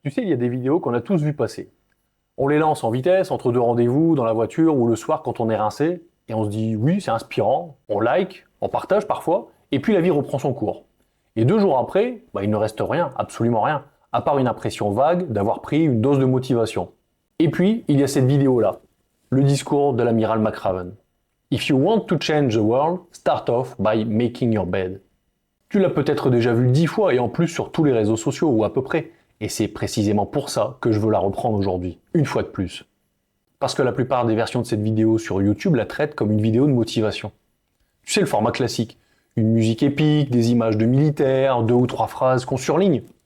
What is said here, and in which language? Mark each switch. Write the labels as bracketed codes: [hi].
[fr] Tu sais, il y a des vidéos qu'on a tous vues passer. On les lance en vitesse, entre deux rendez-vous, dans la voiture ou le soir quand on est rincé, et on se dit oui, c'est inspirant, on like, on partage parfois, et puis la vie reprend son cours. Et 2 jours après, il ne reste rien, absolument rien, à part une impression vague d'avoir pris une dose de motivation. Et puis, il y a cette vidéo-là, le discours de l'amiral McRaven. [en] If you want to change the world, start off by making your bed. [fr] Tu l'as peut-être déjà vu 10 fois et en plus sur tous les réseaux sociaux ou à peu près. Et c'est précisément pour ça que je veux la reprendre aujourd'hui, une fois de plus. Parce que la plupart des versions de cette vidéo sur YouTube la traitent comme une vidéo de motivation. Tu sais le format classique, une musique épique, des images de militaires, 2 ou 3 phrases qu'on surligne.